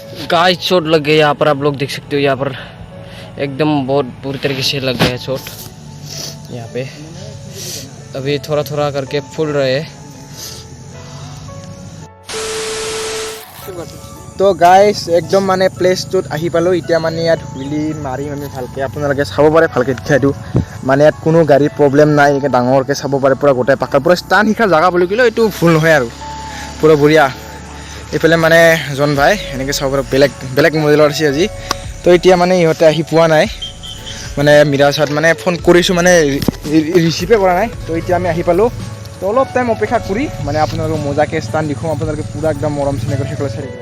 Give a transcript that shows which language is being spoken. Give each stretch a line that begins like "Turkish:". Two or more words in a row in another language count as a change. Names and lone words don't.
Hindi: गाइस चोट लग गई यहाँ पर, आप लोग देख सकते हो। यहाँ पर एकदम बहुत बुरी तरीके से लग गया है चोट यहाँ पे। अभी थोड़ा थोड़ा करके फूल रहे हैं।
Assamese: তো গাইজ একদম মানে প্লেচটোত আহি পালোঁ। এতিয়া মানে ইয়াত হুইলি মাৰিম আমি ভালকে, আপোনালোকে চাব পাৰে, ভালকে দেখাই দিওঁ। মানে ইয়াত কোনো গাড়ীৰ প্ৰব্লেম নাই, এনেকৈ ডাঙৰকৈ চাব পাৰে, পুৰা গোটেই পাকা, পুৰা ষ্টান শিকাৰ জাগা বুলি ক'লেও এইটো ভুল নহয় আৰু, পুৰা বঢ়িয়া। এইফালে মানে জন ভাই এনেকৈ চাব পাৰে, বেলেগ বেলেগ মডেলৰ আছে আজি। তো এতিয়া মানে ইহঁতে আহি পোৱা নাই, মানে মিৰাজত মানে ফোন কৰিছোঁ, মানে ৰিচিভে কৰা নাই। তো এতিয়া আমি আহি পালোঁ। তো অলপ টাইম অপেক্ষা কৰি মানে আপোনালোকক মজাকৈ ষ্টান দেখুৱাম, আপোনালোকে পুৰা একদম মৰম চেনেহ কৰি চাই থাকিব।